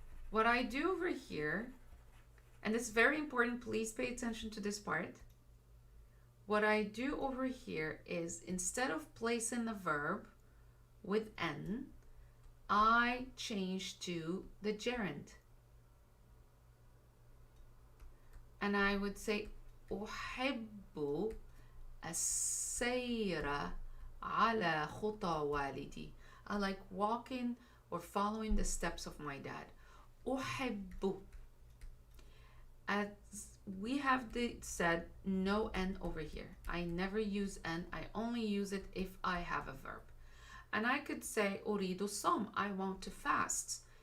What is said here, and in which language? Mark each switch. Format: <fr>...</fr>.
<en>What I do over here, and it's very important, please pay attention to this part. What I do over here is, instead of placing the verb with N, I change to the gerund. And I would say</en> <ar>أحب السير على خطى والدي.</ar> <en>I like walking or following the steps of my dad.</en> <ar>أحب.</ar> <en>As we have said, no N over here. I never use N. I only use it if I have a verb. And I could say</en> <ar>أريد الصوم.</ar> <en>I want to fast.</en>